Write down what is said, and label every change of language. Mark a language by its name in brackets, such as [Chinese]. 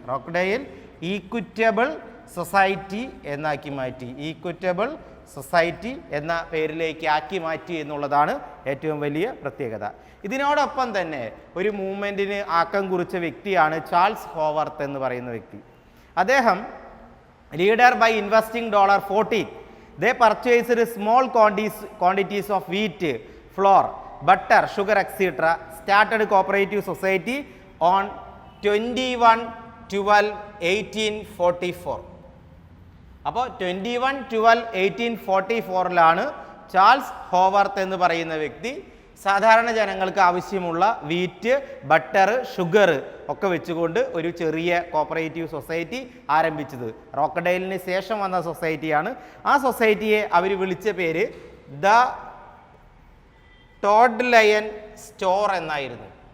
[Malayalam] Rochdale ഈക്വിറ്റബിൾ society എന്നാക്കി മാറ്റി. ഈക്വിറ്റബിൾ society എന്ന പേരിലേക്ക് ആക്കി മാറ്റി എന്നുള്ളതാണ് ഏറ്റവും വലിയ പ്രത്യേകത. ഇതിനോടൊപ്പം തന്നെ ഒരു മൂവ്മെൻറ്റിന് ആക്കം കുറിച്ച വ്യക്തിയാണ് ചാൾസ് ഹോവർത്ത് എന്ന് പറയുന്ന വ്യക്തി. അദ്ദേഹം [English] leader by investing $40 they purchased small quantities of wheat, flour, butter, sugar etc. started cooperative society on 21/12/1844. [Malayalam] അപ്പോൾ 21/12/1844 ചാൾസ് ഹോവർത്ത് എന്ന് പറയുന്ന വ്യക്തി സാധാരണ ജനങ്ങൾക്ക് ആവശ്യമുള്ള വീറ്റ്, ബട്ടർ, ഷുഗർ ഒക്കെ വെച്ചുകൊണ്ട് ഒരു ചെറിയ കോപ്പറേറ്റീവ് സൊസൈറ്റി ആരംഭിച്ചത്. റോക്ക്ഡെയിലിന് ശേഷം വന്ന സൊസൈറ്റിയാണ്. ആ സൊസൈറ്റിയെ അവർ വിളിച്ച പേര് ദ ടോഡ് ലയൺ സ്റ്റോർ എന്നായിരുന്നു.